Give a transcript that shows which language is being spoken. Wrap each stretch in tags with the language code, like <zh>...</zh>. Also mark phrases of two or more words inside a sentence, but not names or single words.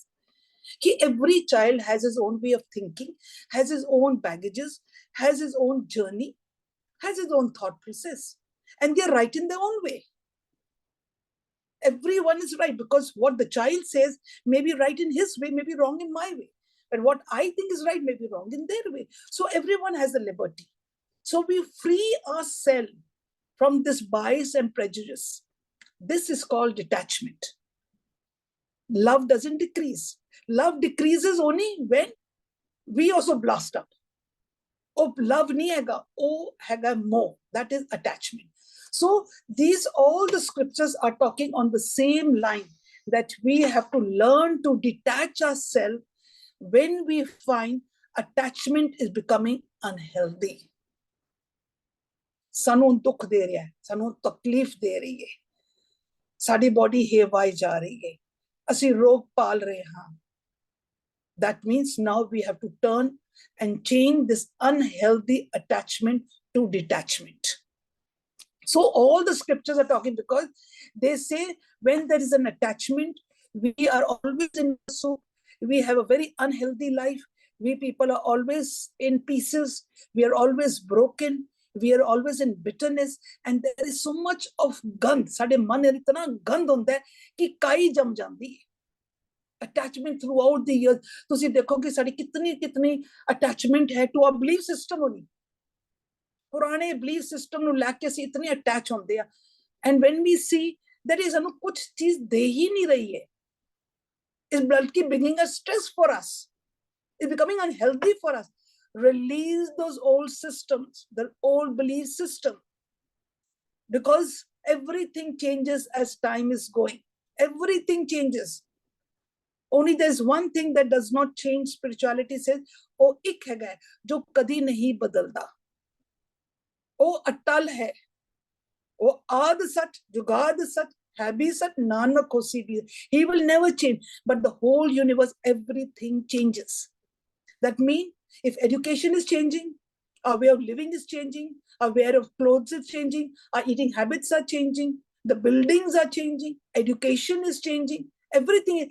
<en>कि every child has his own way of thinking, has his own baggages, has his own journey, has his own thought process, and they're right in their own way. Everyone is right because what the child says may be right in his way, may be wrong in my way. But what I think is right may be wrong in their way. So everyone has a liberty. So we free ourselves from this bias and prejudice. This is called detachment. Love doesn't decrease. Love decreases only when we also blast up.</en> <pa>ਓਹ, love ਨਹੀਂ ਹੈਗਾ, ਓਹ ਹੈਗਾ ਮੋਰ.</pa> <en>That is attachment. So these, all the scriptures are talking on the same line, that we have to learn to detach ourselves when we find attachment is becoming unhealthy.</en> <pa>ਸਾਨੂੰ ਦੁੱਖ ਦੇ ਰਿਹਾ ਹੈ, ਸਾਨੂੰ ਤਕਲੀਫ ਦੇ ਰਹੀ ਹੈ, ਸਾਡੀ body ਹੇਵਾਈ ਜਾ ਰਹੀ ਹੈ, ਅਸੀਂ ਰੋਗ ਪਾਲ ਰਹੇ ਹਾਂ.</pa> <en>That means now we have to turn and change this unhealthy attachment to detachment. So all the scriptures are talking, because they say when there is an attachment, we are always in soup. We have a very unhealthy life. We people are always in pieces. We are always broken. We are always in bitterness. And there is so much of gand.</en> <pa>ਸਾਡੇ ਮਨ ਮੇਂ ਇਤਨਾ ਗੰਦ ਹੁੰਦਾ ਹੈ ਕਿ ਕਈ ਜਮ ਜਾਂਦੀ ਹੈ.</pa> <en>Attachment throughout the years.</en> <pa>ਤੁਸੀ ਦੇਖੋ ਕਿ ਸਾਡੀ ਕਿਤਨੀ attachment है</pa> <en>to our belief system only.</en> <pa>पुराने</pa> <en>belief system</en> <pa>ਨੂੰ ਲੈ ਕੇ ਅਸੀਂ ਇਤਨੇ attach ਹੁੰਦੇ ਆ.</pa> <en>And when we see that is</en> <pa>ਸਾਨੂੰ ਕੁਝ ਚੀਜ਼ ਦੇ ਹੀ ਨਹੀਂ ਰਹੀ ਹੈ,</pa> <en>is बल्कि bringing a stress for us, is becoming unhealthy for us. Release those old systems, the old belief system, because everything changes as time is going. Everything changes. Only there's one thing that does not change. Spirituality says,</en> <pa>ਓਹ ਇਕ ਹੈ ਜੋ ਕਦੀ ਨਹੀਂ ਬਦਲਦਾ. ਓਹ ਅਟੱਲ ਹੈ. ਓਹ ਆਦਿ ਸਚ, ਜੁਗਾਦਿ ਸਚ, ਹਭੀਸਤ ਨਾਨਕ ਹੋਸੀ ਭੀ.</pa> <en>He will never change. But the whole universe, everything changes. That means if education is changing, our way of living is changing, our wear of clothes is changing, our eating habits are changing, the buildings are changing, education is changing, everything.</en>